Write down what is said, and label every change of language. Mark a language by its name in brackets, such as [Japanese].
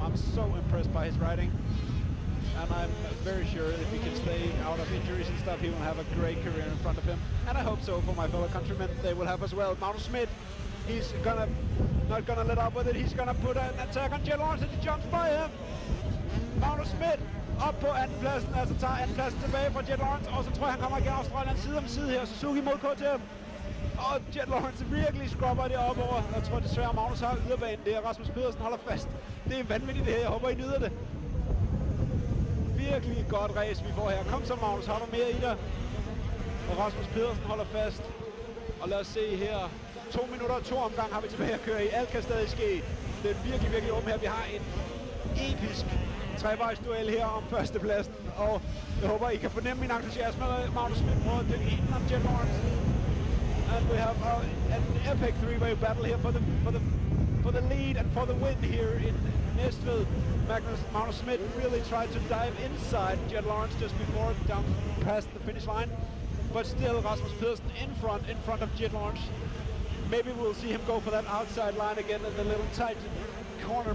[English] I'm so impressed by his riding. And I'm very sure if he can stay out of injuries and stuff, he will have a great career in front of him. And I hope so for my fellow countrymen, they will have as well. Magnus Schmidt, he's not gonna let up with it. He's gonna put an attack on Jet Lawrence, and he jumps by him. [Danish] Magnus Schmidt op på andenpladsen, altså tager andenpladsen tilbage fra Jet Lawrence, og så tror jeg, han kommer igen Australien side om side her. Suzuki mod KTM. Og Jet Lawrence virkelig skrubber det op over. Jeg tror desværre, Magnus har yderbanen. Det er Rasmus Pedersen holder fast. Det er vanvittigt det her. Jeg håber, I nyder det. Virkelig godt race, vi får her. Kom så, Magnus, har du mere i dig? Og Rasmus Pedersen holder fast. Og lad os se her. 2 minutter og 2 omgang har vi tilbage at køre i. Alt kan stadig ske. Det er virkelig, virkelig åbent her. Vi har en episk trevejsduel her om førstepladsen. Og jeg håber, I kan fornemme min entusiasme. Magnus Schmidt på den ene om Jet Lawrence. [English] And we have an epic three-way battle here for the lead and for the win here in Næstved. Magnus Schmidt really tried to dive inside Jet Lawrence just before, down past the finish line. But still, Rasmus Pedersen in front of Jet Lawrence. Maybe we'll see him go for that outside line again in the little tight corner.